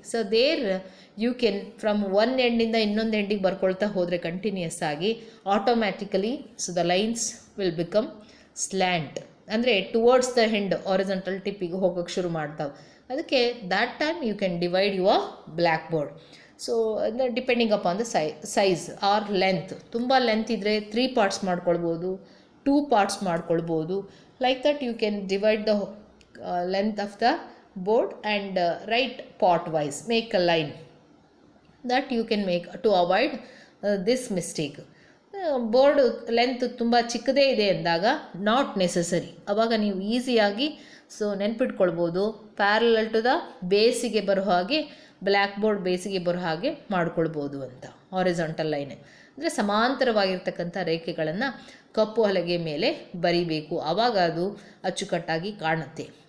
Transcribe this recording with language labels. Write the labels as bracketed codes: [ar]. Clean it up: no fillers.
[en] so there you can from one ಎಂಡಿಂದ [kn] ಇನ್ನೊಂದು ಎಂಡಿಗೆ ಬರ್ಕೊಳ್ತಾ ಹೋದರೆ [en] continuous ಆಗಿ automatically so the lines will become slant, ಅಂದರೆ towards the end horizontal [kn] ಟಿಪ್ಪಿಗೆ ಹೋಗೋಕ್ಕೆ ಶುರು ಮಾಡ್ತಾವೆ. [en] ಅದಕ್ಕೆ that time you can divide your black board. So depending upon the size or length. [kn] ತುಂಬ length ಇದ್ದರೆ 3 ಪಾರ್ಟ್ಸ್ ಮಾಡ್ಕೊಳ್ಬೋದು, 2 ಪಾರ್ಟ್ಸ್ ಮಾಡ್ಕೊಳ್ಬೋದು. [en] Like that you can divide the length of the board and write part wise, make a line that you can make to avoid this mistake. [kn] Board length ತುಂಬ ಚಿಕ್ಕದೇ ಇದೆ ಅಂದಾಗ not necessary, ಆವಾಗ ನೀವು ಈಸಿಯಾಗಿ so ನೆನ್ಪಿಟ್ಕೊಳ್ಬೋದು. Parallel to the ಬೇಸಿಗೆ ಬರೋ ಹಾಗೆ black board ಬೇಸಿಗೆ ಬರೋ ಹಾಗೆ ಮಾಡ್ಕೊಳ್ಬೋದು ಅಂತ. ಹಾರಿಜಾಂಟಲ್ ಲೈನ್ ಅಂದರೆ ಸಮಾಂತರವಾಗಿರ್ತಕ್ಕಂಥ ರೇಖೆಗಳನ್ನು ಕಪ್ಪು ಹಲಗೆ ಮೇಲೆ ಬರಿಬೇಕು, ಆವಾಗ ಅದು ಅಚ್ಚುಕಟ್ಟಾಗಿ ಕಾಣುತ್ತೆ.